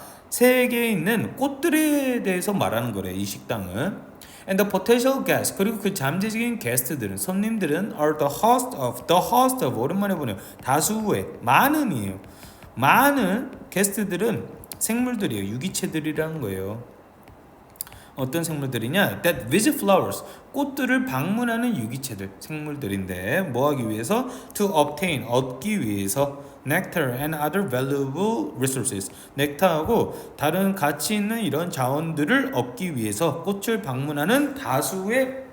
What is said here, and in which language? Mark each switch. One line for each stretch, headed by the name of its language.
Korean: 세계에 있는 꽃들에 대해서 말하는 거래, 이 식당은.
English: And the potential guests,
Korean: 그리고 그 잠재적인 게스트들은, 손님들은
English: are the host of
Korean: 오랜만에 보네요. 다수의, 많은이에요. 많은 게스트들은 생물들이에요. 유기체들이라는 거예요. 어떤 생물들이냐?
English: That visit flowers,
Korean: 꽃들을 방문하는 유기체들, 생물들인데 뭐 하기 위해서?
English: To obtain,
Korean: 얻기 위해서
English: nectar and other valuable resources,
Korean: 넥타하고 다른 가치 있는 이런 자원들을 얻기 위해서 꽃을 방문하는 다수의